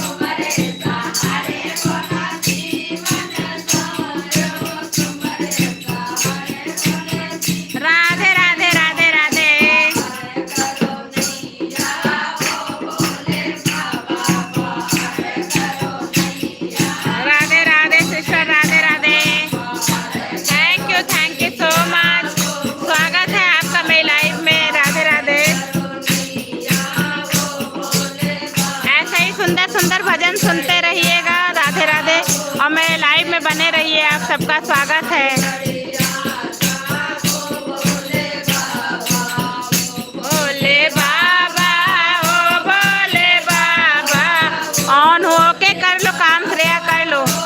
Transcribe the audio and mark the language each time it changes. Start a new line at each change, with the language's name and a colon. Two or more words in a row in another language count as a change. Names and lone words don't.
Hindi: राधे राधे राधे राधे, राधे राधे सिस्टर, राधे राधे।
English: thank you so much.
Hindi: स्वागत है आपका मेरी लाइफ में। राधे राधे। ऐसे ही सुंदर सुंदर भजन सुनते रहिएगा। राधे राधे, और मेरे लाइव में बने रहिए। आप सबका स्वागत है। भोले बाबा, ओ भोले बाबा, ऑन होके कर लो काम, श्रेया कर लो।